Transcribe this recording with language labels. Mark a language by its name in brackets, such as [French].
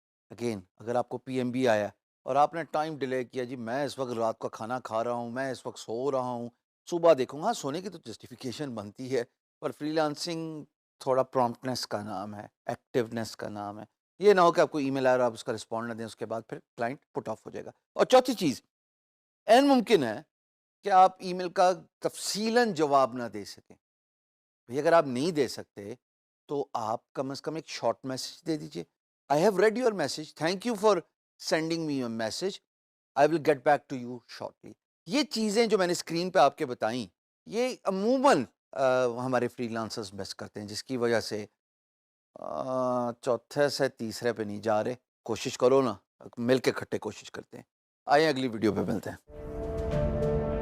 [Urdu] Again اگر آپ کو پی ایم بی آیا اور آپ نے ٹائم ڈیلے کیا, جی میں اس وقت رات کا کھانا کھا رہا ہوں, میں اس وقت سو رہا ہوں, صبح دیکھوں گا, سونے کی تو جسٹیفیکیشن بنتی ہے, پر فری لانسنگ تھوڑا پرومپٹنس کا نام ہے, ایکٹیونیس کا نام ہے. یہ نہ ہو کہ آپ کو ای میل آ رہا, آپ اس کا رسپونڈ نہ دیں, اس کے بعد پھر کلائنٹ پٹ آف ہو جائے گا. اور چوتھی چیز, این ممکن ہے کہ آپ ای میل کا تفصیلاً جواب نہ دے سکیں. بھئی اگر آپ نہیں دے سکتے تو آپ کم از کم ایک شارٹ میسج دے دیجئے. [English] I have read your message. Thank you for sending me a message. I will get back to you shortly. [Urdu] یہ چیزیں جو میں نے اسکرین پہ آپ کے بتائیں, یہ عموماً ہمارے فری لانسرز مس کرتے ہیں, جس کی وجہ سے چوتھے سے تیسرے پہ نہیں جا رہے. کوشش کرو نا, مل کے کھٹے کوشش کرتے ہیں. آئیں اگلی ویڈیو پہ ملتے ہیں.